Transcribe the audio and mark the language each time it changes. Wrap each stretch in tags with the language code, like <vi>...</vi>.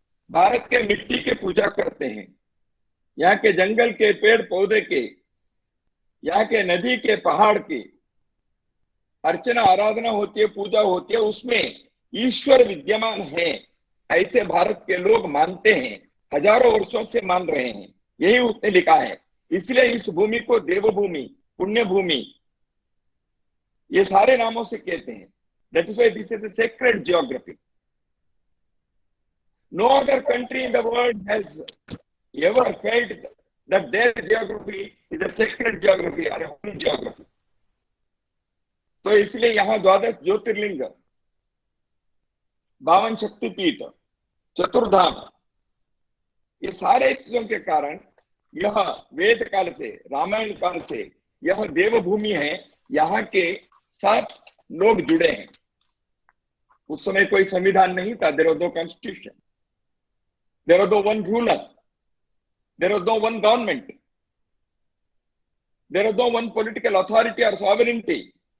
<hi>भारत के मिट्टी के पूजा करते हैं, यहाँ के जंगल के पेड़ पौधे के, यहाँ के नदी के पहाड़ की अर्चना आराधना होती है, पूजा होती है, उसमें ईश्वर विद्यमान है, ऐसे भारत के लोग मानते हैं, हजारों वर्षों से मान रहे हैं, यही उसने लिखा है। इसलिए इस भूमि को देवभूमि, पुण्य भूमि, ये सारे नामों से कहते हैं।</hi> <en>That is why this is a sacred geography. No other country in the world has ever felt that their geography is a sacred geography or a holy geography.</en> <hi>तो इसलिए यहाँ 12 ज्योतिर्लिंग, 52 शक्तिपीठ, चतुर्धाम, ये सारे चीजों के कारण यह वेद काल से, रामायण काल से यह देवभूमि है। यहाँ के साथ लोग जुड़े हैं। उस समय कोई संविधान नहीं था,</hi> <en>There was no constitution, there was no one ruler, there was no one government, there was no one political authority और sovereignty.</en>